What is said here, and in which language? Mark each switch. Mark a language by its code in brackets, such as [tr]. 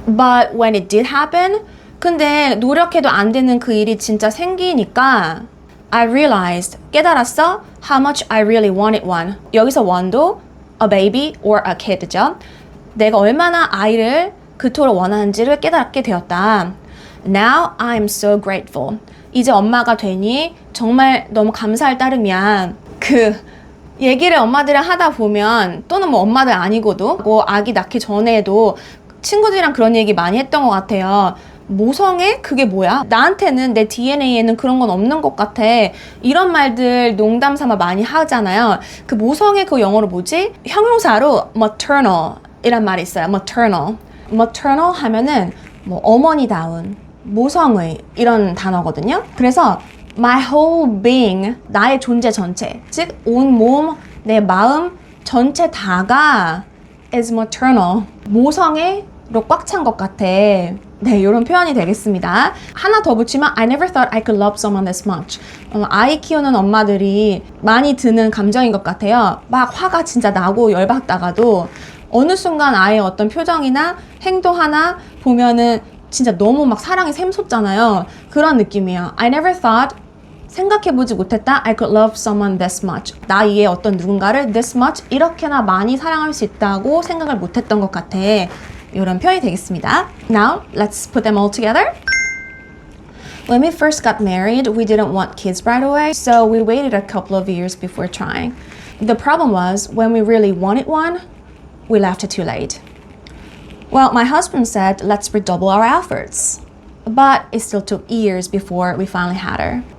[en] But when it did happen, [ko] 근데 노력해도 안 되는 그 일이 진짜 생기니까 [en] I realized, [ko] 깨달았어, [en] how much I really wanted one. [ko] 여기서 one도 [en] a baby or a kid [ko] 죠. 내가 얼마나 아이를 그토록 원하는지를 깨닫게 되었다. [en] Now I'm so grateful. [ko] 이제 엄마가 되니 정말 너무 감사할 따름이야. 얘기를 엄마들이랑 하다 보면 또는 뭐 엄마들 아니고도 뭐 아기 낳기 전에도 친구들이랑 그런 얘기 많이 했던 것 같아요. 모성애? 그게 뭐야? 나한테는 내 DNA에는 그런 건 없는 것 같아. 이런 말들 농담 삼아 많이 하잖아요. 그 모성애 그 영어로 뭐지? 형용사로 maternal 이란 말이 있어요. maternal. maternal 하면은 뭐 어머니다운, 모성의 이런 단어거든요. 그래서 [en] my whole being, [ko] 나의 존재 전체, 즉 온 몸, 내 마음 전체 다가 [en] is maternal. [ko] 모성애로 꽉 찬 것 같아. 네, 이런 표현이 되겠습니다. 하나 더 붙이면 [en] I never thought I could love someone this much. [ko] 아이 키우는 엄마들이 많이 드는 감정인 것 같아요. 막 화가 진짜 나고 열받다가도 어느 순간 아이의 어떤 표정이나 행동 하나 보면은 진짜 너무 막 사랑이 샘솟잖아요. 그런 느낌이에요. [en] I never thought, [ko] 생각해보지 못했다. [en] I could love someone this much. [ko] 나 이에 어떤 누군가를 [en] this much, [ko] 이렇게나 많이 사랑할 수 있다고 생각을 못했던 것 같아. 이런 표현이 되겠습니다. [en] Now, let's put them all together. When we first got married, we didn't want kids right away, so we waited a couple of years before trying. The problem was, when we really wanted one, we left it too late. Well, my husband said, let's redouble our efforts. But it still took years before we finally had her.